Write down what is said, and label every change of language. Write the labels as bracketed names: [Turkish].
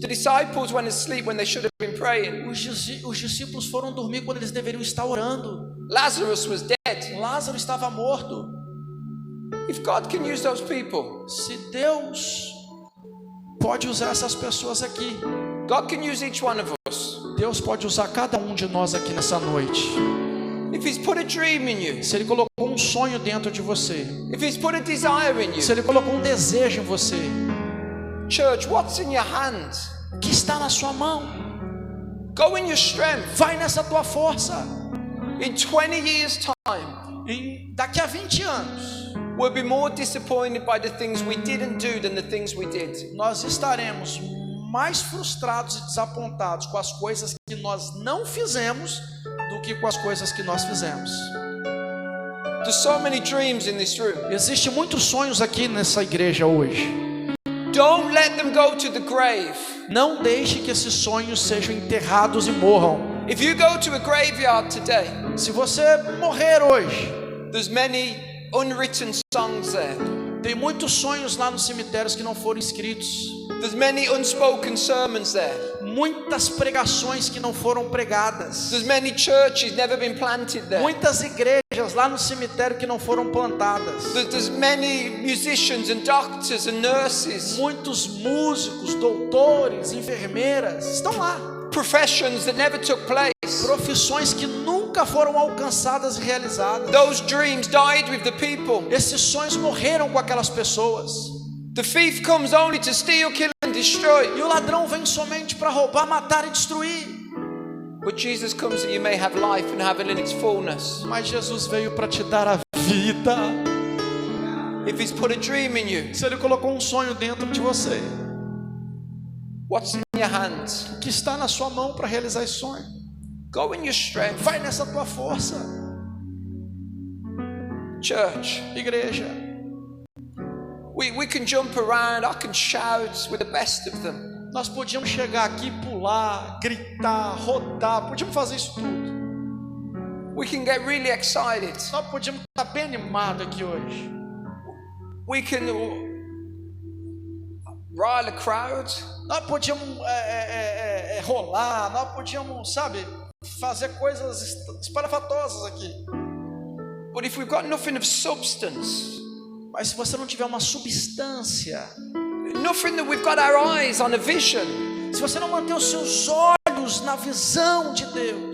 [English] The disciples went to sleep when they should have been praying. [Portuguese] Os discípulos foram dormir quando eles deveriam estar orando. [English] Lazarus was dead. [Portuguese] Lázaro estava morto. [English] If God can use those people, [Portuguese] se Deus pode usar essas pessoas aqui, [English] God can use each one of us. [Portuguese] Deus pode usar cada um de nós aqui nessa noite. [English] If He's put a dream in you, [Portuguese] se Ele colocou um sonho dentro de você, [English] if He's put a desire in you, [Portuguese] se Ele colocou um desejo em você, [English] church, what's in your hand? [Portuguese] O que está na sua mão? [English] Go in your strength. [Portuguese] Vai nessa tua força. [English] In 20 years' time, [Portuguese] Daqui a 20 anos, [English] we'll be more disappointed by the things we didn't do than the things we did. [Portuguese] nós estaremos mais frustrados e desapontados com as coisas que nós não fizemos do que com as coisas que nós fizemos. [English] There's so many dreams in this room. [Portuguese] Existem muitos sonhos aqui nessa igreja hoje. [English] Don't let them go to the grave. [Portuguese] Não deixe que esses sonhos sejam enterrados e morram. [English] If you go to a graveyard today, [Portuguese] Se você morrer hoje, [English] there's many unwritten songs there. [Portuguese] tem muitos sonhos lá nos cemitérios que não foram escritos. [English] There's many unspoken sermons there. [Portuguese] Muitas pregações que não foram pregadas. [English] There's many churches never been planted there. [Portuguese] Muitas igrejas lá no cemitério que não foram plantadas. [English] There's many musicians and doctors and nurses. [Portuguese] Muitos músicos, doutores, enfermeiras estão lá. [English] Professions that never took place. [Portuguese] Profissões que nunca foram alcançadas e realizadas. [English] Those dreams died with the people. [Portuguese] Esses sonhos morreram com aquelas pessoas. [English] The thief comes only to steal, kill and destroy. [Portuguese] E o ladrão vem somente para roubar, matar e destruir. [English] But Jesus comes that you may have life and have it in its fullness. [Portuguese] Mas Jesus veio para te dar a vida. [English] If He's put a dream in you, [Portuguese] Se Ele colocou um sonho dentro de você, [English] what's in your hands? [Portuguese] o que está na sua mão para realizar esse sonho? [English] Go in your strength. [Portuguese] Vai nessa tua força. [English] Church, [Portuguese] Igreja, [English] we can jump around, I can shout with the best of them. [Portuguese] nós podíamos chegar aqui, pular, gritar, rodar, podíamos fazer isso tudo. [English] We can get really excited. [Portuguese] Nós podíamos estar bem animados aqui hoje. [English] We can rile a crowd. [Portuguese] Nós podíamos rolar, nós podíamos, sabe, fazer coisas espalhafatosas aqui. [English] But if we've got nothing of substance, [Portuguese] Mas se você não tiver uma substância, [English] nothing that we've got our eyes on a vision, [Portuguese] se você não manter os seus olhos na visão de Deus,